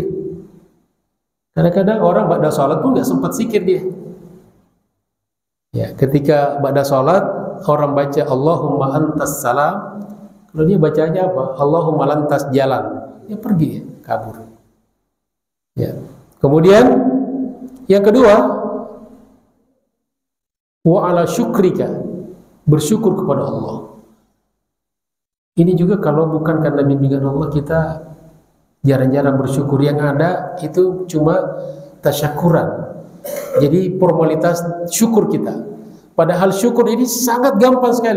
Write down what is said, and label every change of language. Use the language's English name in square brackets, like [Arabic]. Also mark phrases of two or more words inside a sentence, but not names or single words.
[Indonesian] Kadang-kadang orang ba'da salat pun nggak sempat zikir dia. Ya, ketika ba'da salat orang baca [Arabic] اللهم أنت السلام, [Indonesian] kalau dia bacanya apa? Allahumma lantas jalan, dia pergi ya, kabur. Ya. Kemudian yang kedua, [Arabic] وعلى شكرك, [Indonesian] bersyukur kepada Allah. Ini juga kalau bukan karena bimbingan Allah, kita jarang-jarang bersyukur. Yang ada itu cuma tasyakuran. Jadi formalitas syukur kita. Padahal syukur ini sangat gampang sekali.